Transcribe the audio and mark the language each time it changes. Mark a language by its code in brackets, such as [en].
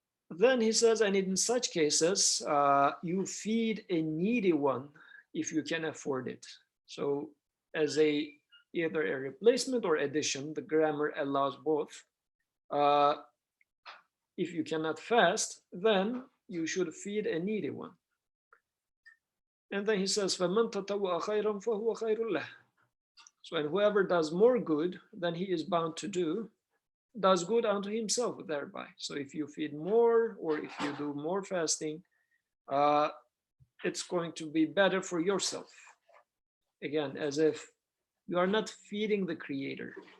[en] Then he says, and in such cases, you feed a needy one if you can afford it. So as either a replacement or addition, the grammar allows both. If you cannot fast, then you should feed a needy one. And then he says, [ar] فَمَنْ تَطَوَّعَ خَيْرًا فَهُوَ خَيْرٌ لَهُ. [en] So, and whoever does more good than he is bound to do, does good unto himself thereby. So if you feed more or if you do more fasting, it's going to be better for yourself. Again, as if you are not feeding the Creator.